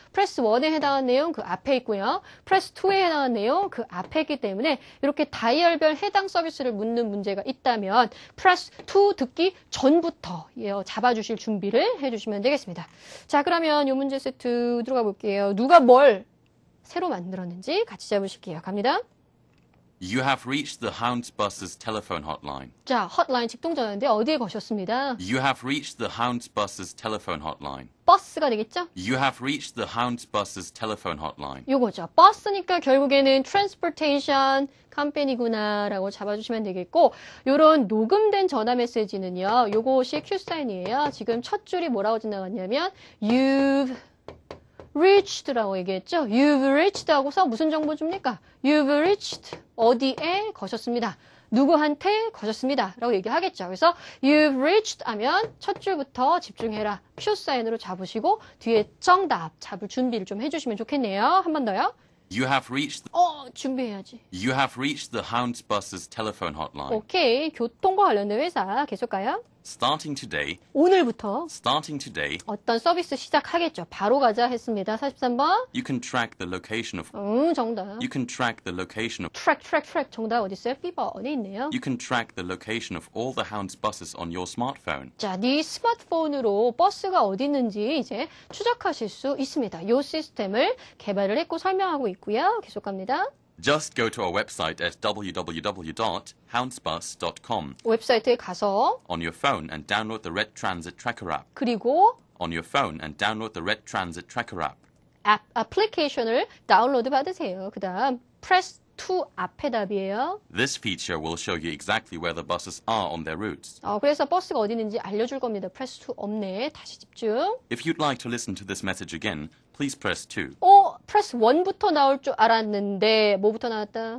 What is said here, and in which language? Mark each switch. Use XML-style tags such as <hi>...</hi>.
<ko>press 1에 해당한 내용 그 앞에 있고요. press 2에 해당한 내용 그 앞에 있기 때문에 이렇게 다이얼별 해당 서비스를 묻는 문제가 있다면 press 2 듣기 전부터 잡아주실 준비를 해주시면 되겠습니다. 자, 그러면 이 문제 세트 들어가 볼게요. 누가 뭘 새로 만들었는지 같이 잡으실게요. 갑니다.</ko> <en>You have reached the Houndsbusters telephone hotline.</en> <ko>자, 헛라인 직동전화인데 어디에 거셨습니다.</ko> <en>You have reached the Houndsbusters telephone hotline.</en> <ko>버스가 되겠죠?</ko> <en>You have reached the Houndsbusters telephone hotline.</en> <ko>요거죠. 버스니까 결국에는 transportation 컴퍼니구나 라고 잡아주시면 되겠고 요런 녹음된 전화 메시지는요. 요것이 Q사인이에요. 지금 첫 줄이 뭐라고 지나갔냐면</ko> <en>You've reached</en> <ko>라고 얘기했죠.</ko> <en>You've reached</en> <ko>하고서 무슨 정보 줍니까? You've reached 어디에 거셨습니다. 누구한테 거셨습니다. 라고 얘기하겠죠. 그래서</ko> <en>You've reached</en> <ko>하면 첫 줄부터 집중해라. Q사인으로 잡으시고 뒤에 정답 잡을 준비를 좀 해주시면 좋겠네요. 한 번 더요.</ko> <en>You have reached</en> <ko>준비해야지.</ko> <en>You have reached the Houndsbusters telephone hotline.</en> <ko>오케이. 교통과 관련된 회사 계속 가요.</ko> <en>Starting today,</en> <ko>오늘부터 어떤 서비스 시작하겠죠. 바로 가자 했습니다. 43번.</ko> <en>you can track the location of</en> <ko>정답.</ko> <en>you can track the location of</en> <ko>트랙. 정답 어디 있어요? B번에 있네요.</ko> <en>you can track the location of all the Hounds buses on your smartphone.</en> <ko>자, 네 스마트폰으로 버스가 어디 있는지 이제 추적하실 수 있습니다. 이 시스템을 개발을 했고 설명하고 있고요. 계속 갑니다.</ko> <en>Just go to our website at www.houndsbus.com</en> <ko>웹사이트에 가서</ko> <en>on your phone and download the Red Transit Tracker app.</en> <ko>그리고</ko> <en>On your phone and download the Red Transit Tracker app.</en> <ko>애플리케이션을 다운로드 받으세요. 그 다음 press to 앞에 답이에요.</ko> <en>This feature will show you exactly where the buses are on their routes.</en> <ko>그래서 버스가 어디 있는지 알려줄 겁니다. press to 없네. 다시 집중.</ko> <en>If you'd like to listen to this message again, please press 2.</en> <ko>press 1부터 나올 줄 알았는데 뭐부터 나왔다?</ko>